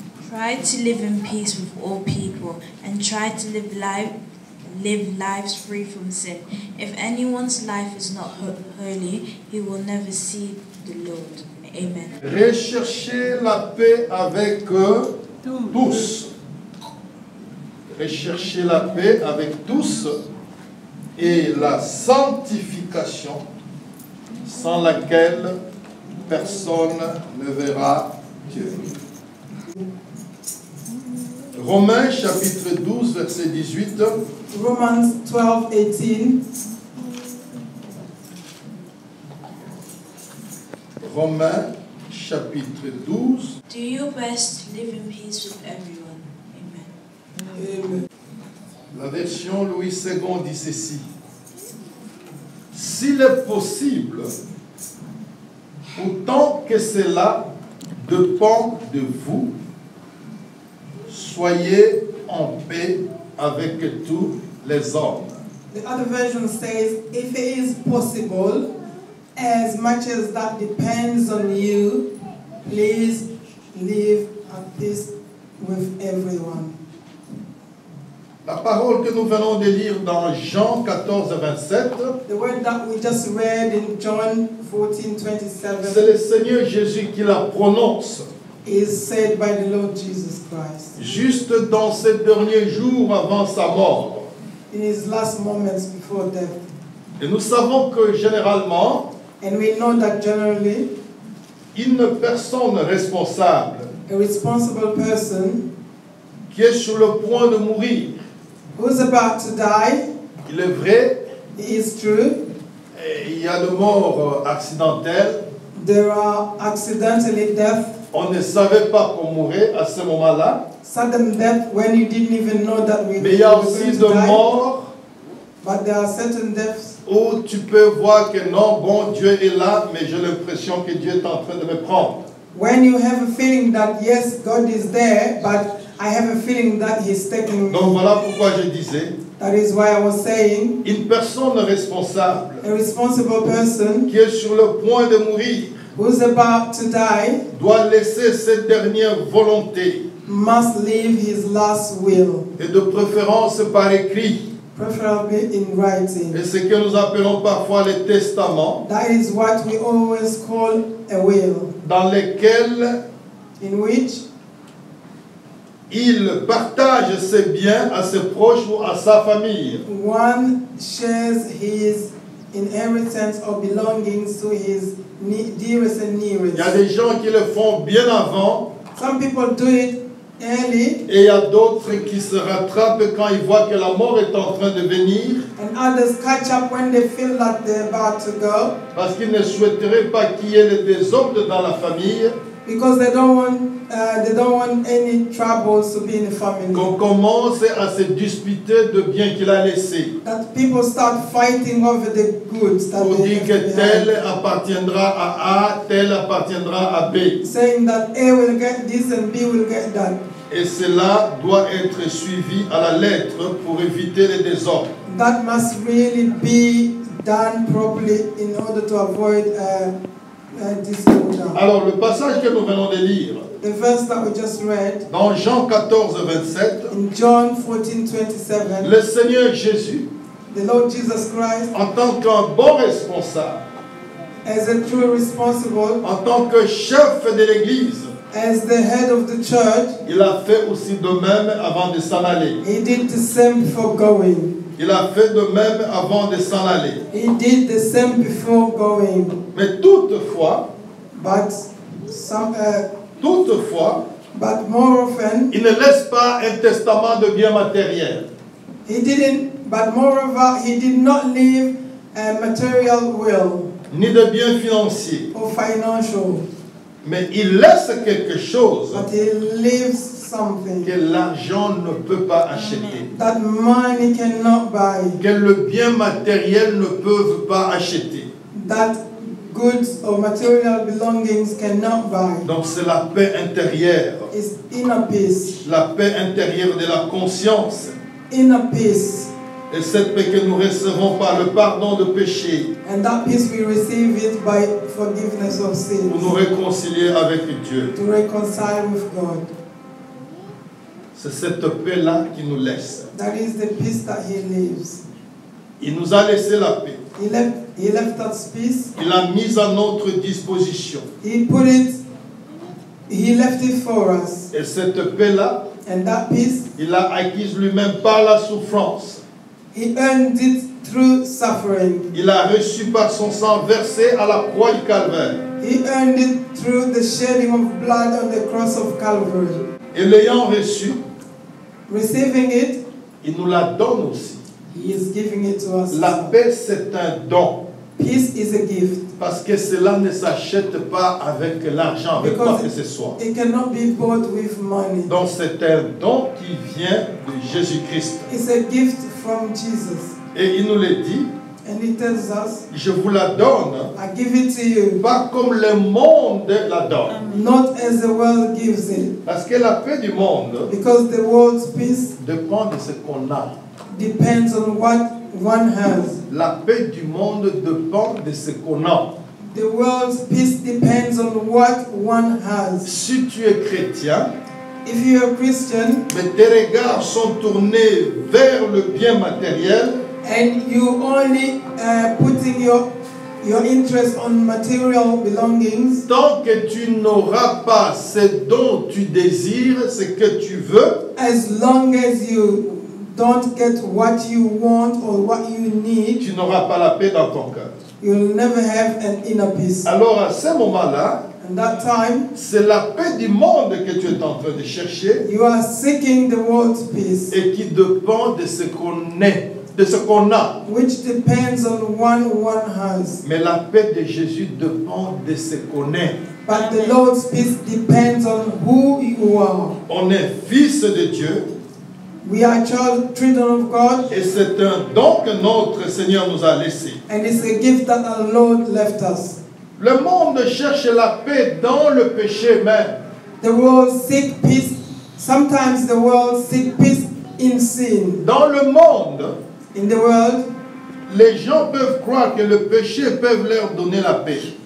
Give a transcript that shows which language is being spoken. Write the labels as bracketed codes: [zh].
[en] Try to live in peace with all people and try to live lives free from sin. If anyone's life is not holy, he will never see the Lord. Amen. [fr] Recherchez la paix avec tous. Recherchez la paix avec tous et la sanctification sans laquelle personne ne verra Dieu. Romains chapitre 12 verset 18. [en] Romans 12:18. [fr] Romains chapitre 12. [en] Do your best to live in peace with everyone. Amen. Amen. [fr] La version Louis II dit ceci. S'il est possible, autant que cela dépend de vous, soyez en paix avec tous les hommes. [en] The other version says, if it is possible, as much as that depends on you, please live at peace with everyone. [fr] La parole que nous venons de lire dans Jean 14, 27, [en] The word that we just read in John [fr] c'est [en] 14:27 [fr] le Seigneur Jésus qui la prononce. [en] is said by the Lord Jesus Christ [fr] Juste dans ces derniers jours avant sa mort. [en] in His last moments before death. [fr] Et nous savons que généralement, [en] And we know that generally, [fr] une personne responsable [en] a responsible person [fr] qui est sur le point de mourir, [en] who's about to die, [fr] il est vrai, [en] it is true, [fr] il y a de morts accidentelles, [en] there are accidentally death, [fr] on ne savait pas qu'on mourrait à ce moment-là, [en] sudden death when you didn't even know that we [fr] mais il y a [en] were [fr] aussi [en] going [fr] de [en] to die. [fr] morts [en] But there are certain deaths [fr] où tu peux voir que non, bon, Dieu est là, mais j'ai l'impression que Dieu est en train de me prendre. [en] when you have a feeling that yes, God is there, but I have a feeling that he's taking [fr] Donc [en] me. [fr] voilà pourquoi je disais, [en] That is why I was saying, [fr] une personne responsable [en] a responsible person [fr] qui est sur le point de mourir [en] who's about to die [fr] doit laisser cette dernière volonté, [en] must leave his last will, [fr] et de préférence par écrit. [en] preferably in writing. [fr] Et ce que nous appelons parfois les testaments, [en] That is what we always call a will, [fr] dans lesquels [en] in which [fr] il partage ses biens à ses proches ou à sa famille. [en] one shares his inheritance or belongings to his dearest and [fr] Il y a [en] nearest. [fr] des gens qui le font bien avant, [en] Some people do it early, [fr] et il y a d'autres qui se rattrapent quand ils voient que la mort est en train de venir, [en] and others catch up when they feel that they're about to go, [fr] parce qu'ils ne souhaiteraient pas qu'il y ait le désordre dans la famille, [en] because they don't want any troubles to be in the family. [fr] qu'on commence à se disputer de biens qu'il a laissés, [en] That people start fighting over the goods that [fr] pour [en] they [fr] dire que [en] left [fr] tel [en] behind, [fr] appartiendra à A, tel appartiendra à B. [en] saying that A will get this and B will get that. [fr] Et cela doit être suivi à la lettre pour éviter les désordres. [en] That must really be done properly in order to avoid disorder. [fr] Alors, le passage que nous venons de lire, [en] The verse that we just read [fr] dans Jean 14, 27, [en] in John 14:27, [fr] le Seigneur Jésus, [en] the Lord Jesus Christ, [fr] en tant qu'un bon responsable, [en] as a true responsible, [fr] en tant que chef de l'Église, [en] as the head of the church, [fr] il a fait aussi de même avant de s'en aller. [en] he did the same before going. [fr] Il a fait de même avant de s'en aller. [en] He did the same before going. [fr] Mais toutefois, [en] But more often, [fr] il ne laisse pas un testament de biens matériels. [en] he didn't. But moreover, he did not leave a material will [fr] Ni de biens financiers. [en] or financial. [fr] Mais il laisse quelque chose [en] But he leaves something [fr] que l'argent ne peut pas acheter, [en] that money cannot buy, [fr] que le bien matériel ne peut pas acheter. [en] that goods or material belongings cannot buy. [fr] Donc c'est la paix intérieure, [en] It's inner peace. [fr] la paix intérieure de la conscience. [en] Inner peace. [fr] Et cette paix que nous recevons par le pardon de péché, [en] And that peace we receive it by forgiveness of [fr] pour nous [en] sins, [fr] réconcilier avec Dieu. [en] to reconcile with God. [fr] C'est cette paix-là qui nous laisse. [en] That is the peace that he lives. [fr] Il nous a laissé la paix. [en] He left us peace. [fr] Il l'a mise à notre disposition. [en] He left it for us. [fr] Et cette paix-là, [en] And that peace, [fr] il l'a acquise lui-même par la souffrance. [en] he earned it through suffering. [fr] Il l'a reçu par son sang versé à la croix du Calvaire. [en] He earned it through the shedding of blood on the cross of Calvary. [fr] Et l'ayant reçu, [en] Receiving it, [fr] il nous la donne aussi. [en] he is giving it to us. [fr] La paix, c'est un don. [en] Peace is a gift. [fr] Parce que cela ne s'achète pas avec l'argent, avec quoi que ce soit. [en] It cannot be bought with money. [fr] Donc c'est un don qui vient de Jésus-Christ. [en] It's a gift from Jesus. [fr] Et il nous le dit, [en] And he tells us, [fr] je vous la donne, [en] I give it to you, [fr] pas comme le monde la donne. [en] not as the world gives it. [fr] Parce que la paix du monde [en] Because the world's peace [fr] dépend de ce qu'on a. [en] depends on what one has. [fr] La paix du monde dépend de ce qu'on a. [en] The world's peace depends on what one has. [fr] Si tu es chrétien, [en] If you're a Christian [fr] mais tes regards sont tournés vers le bien matériel, [en] and you only putting your interest on material belongings, [fr] tant que tu n'auras pas ce dont tu désires, ce que tu veux, [en] as long as you don't get what you want or what you need, [fr] tu n'auras pas la paix dans ton cœur. [en] you'll never have an inner peace. [fr] Alors à ce moment-là, [en] And that time, [fr] c'est la paix du monde que tu es en train de chercher [en] you are seeking the world's peace, [fr] et qui dépend de ce qu'on est, de ce qu'on a. [en] which depends on one has. [fr] Mais la paix de Jésus dépend de ce qu'on est. [en] But the Lord's peace depends on who you are. [fr] On est fils de Dieu [en] We are children of God, [fr] et c'est un don que notre Seigneur nous a laissé. [en] and it's a gift that our Lord left us. [fr] Le monde cherche la paix dans le péché même. [en] The world seek peace Sometimes the world seeks peace in sin. [fr] Dans le monde, [en] In the world, [fr] les gens peuvent croire que le péché peut leur donner la paix.